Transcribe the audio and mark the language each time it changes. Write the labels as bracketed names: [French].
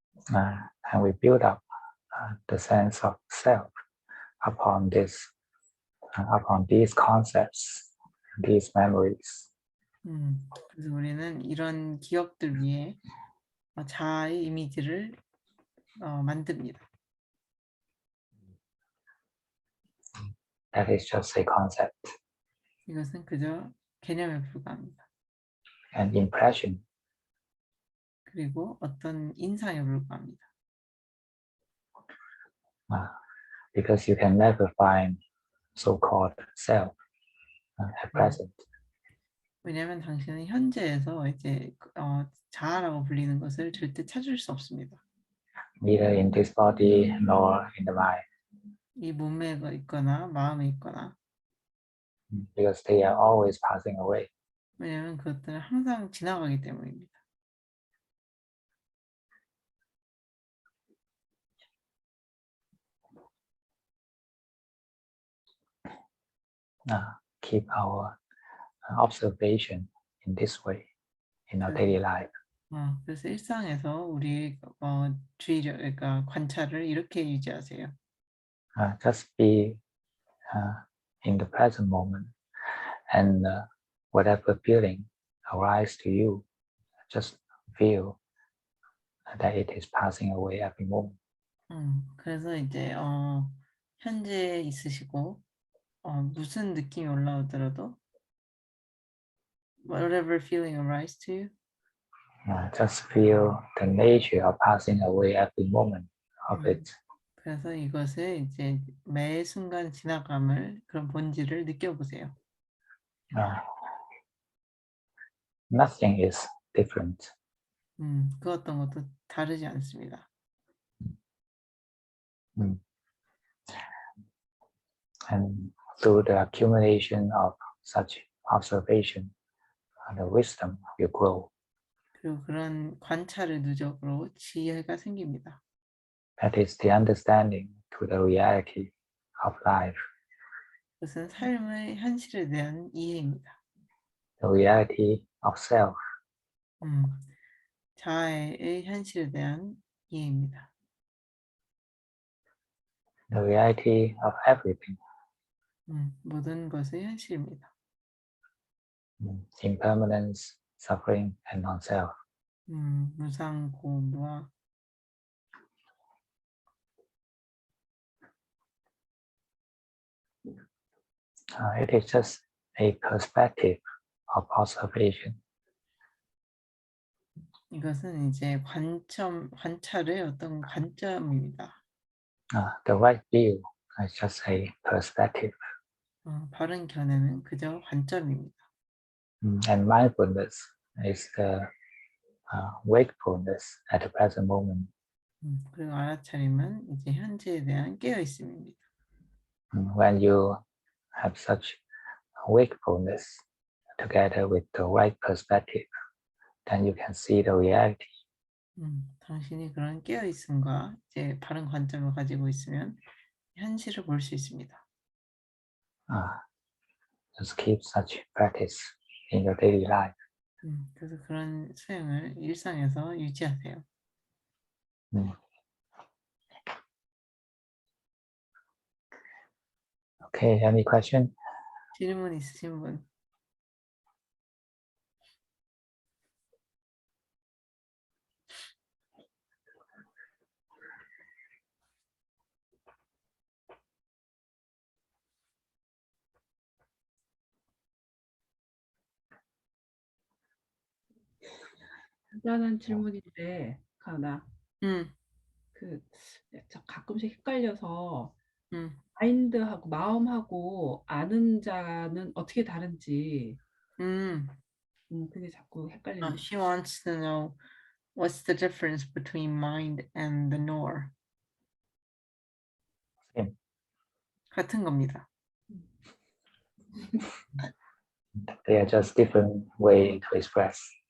[English] And we build up the sense of self upon these concepts, these memories. [Korean] 그래서 우리는 이런 기억들 위에 자아의 이미지를 만듭니다. [English] That is just a concept. [Korean] 이것은 그저 개념에 불과합니다. [English] An impression. [Korean] 그리고 어떤 인상에 불과합니다. [English] Because you can never find so-called self at present. [Korean] 왜냐하면 당신은 현재에서 이제 자아라고 불리는 것을 절대 찾을 수 없습니다. [English] Neither in this body nor in the mind. [Korean] 이 몸에 있거나 마음에 있거나. [English] Because they are always passing away. [Korean] 왜냐하면 그것들은 항상 지나가기 때문입니다. [English] Keep our observation in this way in our [Korean] 그래서, [English] daily life. [Korean] 그래서 일상에서 우리 주의력, 그러니까 관찰을 이렇게 유지하세요. [English] Just be in the present moment, and whatever feeling arises to you, just feel that it is passing away every moment. [Korean] 그래서 이제 현재 있으시고 무슨 느낌이 올라오더라도 [English] whatever feeling arises to you, Just feel the nature of passing away every moment of 음, it. [Korean] 그래서 이것을 이제 매 순간 지나감을 그런 본질을 느껴보세요. [English] Uh, Nothing is different. [Korean] 그 어떤 것도 다르지 않습니다. Mm. [English] And through the accumulation of such observation, the wisdom will grow. [Korean] 그리고 그런 관찰의 누적으로 지혜가 생깁니다. [English] That is the understanding to the reality of life, [Korean] 그것은 삶의 현실에 대한 이해입니다. [English] the reality of self. [Korean] 자아의 현실에 대한 이해입니다. [English] The reality of everything. [Korean] 모든 것의 현실입니다. [English] Impermanence, suffering, and non-self. [Korean] 무상고, 무아. [English] It is just a perspective of observation. [Korean] 이것은 이제 관찰의 어떤 관점입니다. [English] The right view is just a perspective. [Korean] 바른 견해는 그저 관점입니다. [English] And mindfulness is the wakefulness at the present moment. [Korean] 그리고 알아차림은 이제 현재에 대한 깨어 있음입니다. [English] When you have such wakefulness together with the right perspective, then you can see the reality. [Korean] 당신이 그런 깨어 있음과 이제 바른 관점을 가지고 있으면 현실을 볼 수 있습니다. [English] Just keep such practice in your daily life. [Korean] 그래서 그런 수행을 일상에서 유지하세요. [English] Okay, any question? [Korean] 질문 있으신 분? 간단한 질문인데, 가나, 음, 그, 가끔씩 헷갈려서, 음, 마인드하고 마음하고 아는 자는 어떻게 다른지, 음. 그게 자꾸 헷갈리는 거. [English] She wants to know what's the difference between mind and the knower. Same. [Korean] 같은 겁니다. [English] They are just different way to express.